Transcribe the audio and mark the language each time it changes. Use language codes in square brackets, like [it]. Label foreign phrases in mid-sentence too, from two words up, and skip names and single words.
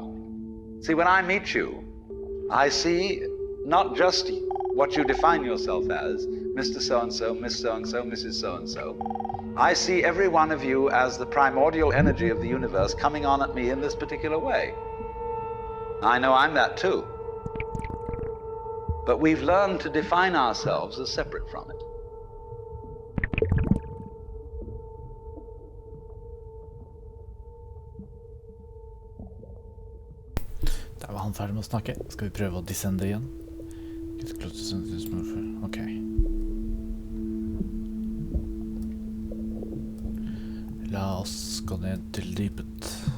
[en] See, when I meet you, I see not just what you define yourself as, Mr. So-and-so, Miss So-and-so, Mrs. So-and-so. I see every one of you as the primordial energy of the universe coming on at me in this particular way. I know I'm that too. But we've learned to define ourselves as separate from it. [no] Der var han ferdig med å snakke. Skal vi prøve å descende igjen? Ok. La oss gå ned til dypet.